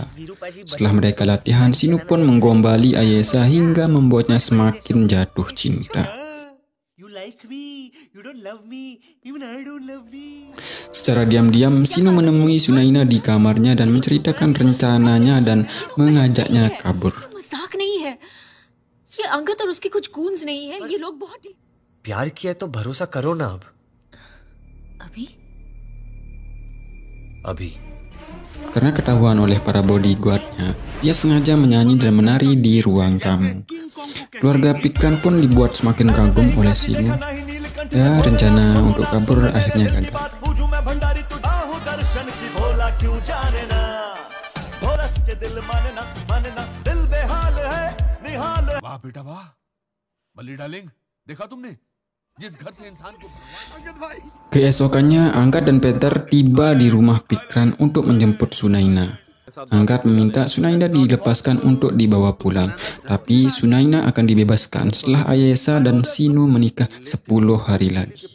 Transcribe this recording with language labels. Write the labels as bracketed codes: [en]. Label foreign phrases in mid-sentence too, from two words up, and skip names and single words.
[id] Setelah mereka latihan, Sinu pun menggombali Ayesa hingga membuatnya semakin jatuh cinta. Secara diam-diam, Sinu menemui Sunaina di kamarnya dan menceritakan rencananya dan mengajaknya kabur. [hi] मजाक नहीं है ये अंगद और उसके कुछ गूंज नहीं है ये लोग बहुत प्यार किया तो भरोसा करो ना अब। अभी अभी [id] Karena ketahuan oleh para bodyguardnya, dia sengaja menyanyi dan menari di ruang tamu. Keluarga Pikran pun dibuat semakin kagum oleh Sinu. Ya, rencana untuk kabur akhirnya gagal. [hi] वाह बेटा वाह, बल्ली डार्लिंग, देखा तुमने जिस घर से इंसान को [id] Keesokannya, Angkat dan Peter tiba di rumah Pikran untuk menjemput Sunaina. Angkat meminta Sunaina dilepaskan untuk dibawa pulang, tapi Sunaina akan dibebaskan setelah Ayesa dan Sinu menikah 10 hari lagi.